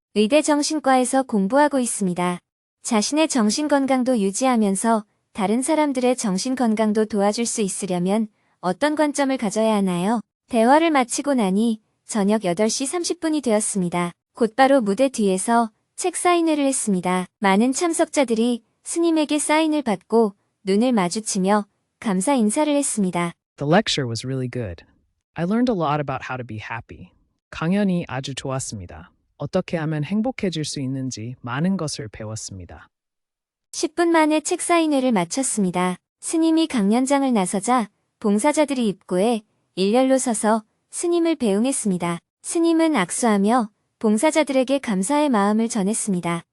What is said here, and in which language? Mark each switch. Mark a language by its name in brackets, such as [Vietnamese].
[Korean] 의대 정신과에서 공부하고 있습니다. 자신의 정신건강도 유지하면서 다른 사람들의 정신건강도 도와줄 수 있으려면 어떤 관점을 가져야 하나요? 대화를 마치고 나니 저녁 8시 30분이 되었습니다. 곧바로 무대 뒤에서 책 사인회를 했습니다. 많은 참석자들이 스님에게 사인을 받고 눈을 마주치며 감사 인사를 했습니다. [English] The lecture was really good. I learned a lot about how to be happy. [Korean] 강연이 아주 좋았습니다. 어떻게 하면 행복해질 수 있는지 많은 것을 배웠습니다. 10분 만에 책 사인회를 마쳤습니다. 스님이 강연장을 나서자 봉사자들이 입구에 일렬로 서서 스님을 배웅했습니다. 스님은 악수하며 봉사자들에게 감사의 마음을 전했습니다.